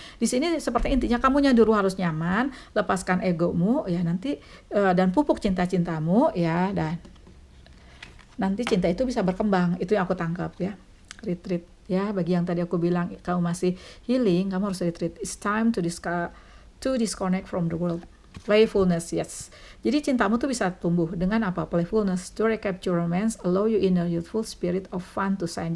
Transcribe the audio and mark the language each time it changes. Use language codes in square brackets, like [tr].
[id] Di sini seperti intinya kamunya dulu harus nyaman, lepaskan egomu ya nanti dan pupuk cinta-cintamu ya, dan nanti cinta itu bisa berkembang. Itu yang aku tangkap ya. Retreat ya, bagi yang tadi aku bilang kamu masih healing, kamu harus retreat. [en] It's time to disconnect from the world. Playfulness, yes. [id] Jadi cintamu tuh bisa tumbuh dengan apa? [en] Playfulness, to recapture romance, allow you inner youthful spirit of fun to shine.